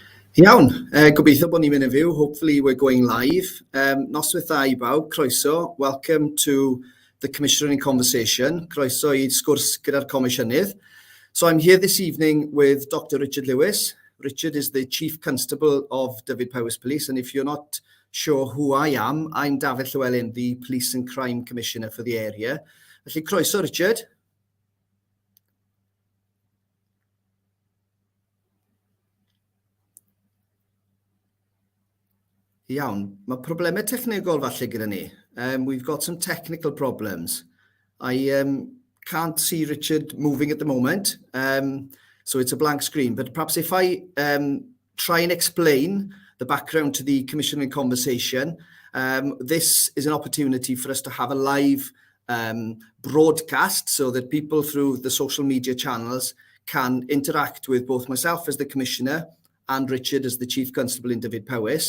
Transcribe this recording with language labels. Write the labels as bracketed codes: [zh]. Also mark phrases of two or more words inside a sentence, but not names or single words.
[cy] Iawn, gobeithio bod ni'n mynd yn fyw. [en] Hopefully we're going live. [cy] Noswaith dda I bawb, croeso. [en] Welcome to the Commissioner in Conversation. [cy] Croeso I Sgwrs gyda'r Comisiynydd. [en] So I'm here this evening with Dr. Richard Lewis. Richard is the Chief Constable of Dyfed-Powys Police, and if you're not sure who I am, I'm Dafydd Llywelyn, the Police and Crime Commissioner for the area. [cy] Felly croeso, Richard. Iawn, mae problemau technegol falle gyda ni. [en] We've got some technical problems. I can't see Richard moving at the moment, so it's a blank screen. But perhaps if I try and explain the background to the Commissioner in Conversation, this is an opportunity for us to have a live broadcast so that people through the social media channels can interact with both myself as the Commissioner and Richard as the Chief Constable in Dyfed-Powys.